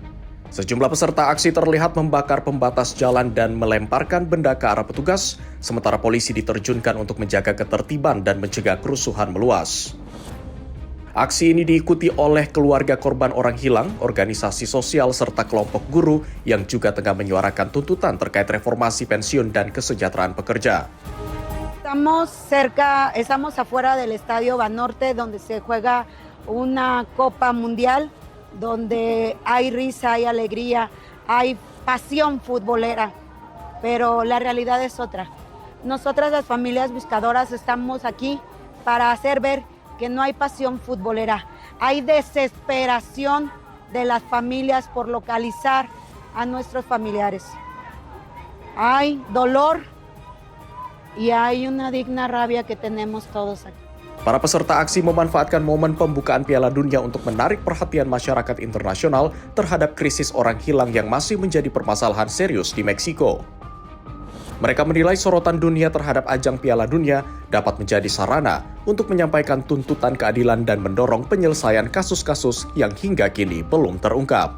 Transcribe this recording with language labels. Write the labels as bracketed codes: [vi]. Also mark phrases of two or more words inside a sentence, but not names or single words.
[id] Sejumlah peserta aksi terlihat membakar pembatas jalan dan melemparkan benda ke arah petugas, sementara polisi diterjunkan untuk menjaga ketertiban dan mencegah kerusuhan meluas. Aksi ini diikuti oleh keluarga korban orang hilang, organisasi sosial, serta kelompok guru yang juga tengah menyuarakan tuntutan terkait reformasi pensiun dan kesejahteraan pekerja. [es] Estamos afuera del Estadio Banorte, donde se juega una Copa Mundial, donde hay risa, hay alegría, hay pasión futbolera, pero la realidad es otra. Nosotras las familias buscadoras estamos aquí para hacer ver que no hay pasión futbolera, hay desesperación de las familias por localizar a nuestros familiares. Hay dolor y hay una digna rabia que tenemos todos aquí. [id] Para peserta aksi memanfaatkan momen pembukaan Piala Dunia untuk menarik perhatian masyarakat internasional terhadap krisis orang hilang yang masih menjadi permasalahan serius di Meksiko. Mereka menilai sorotan dunia terhadap ajang Piala Dunia dapat menjadi sarana untuk menyampaikan tuntutan keadilan dan mendorong penyelesaian kasus-kasus yang hingga kini belum terungkap.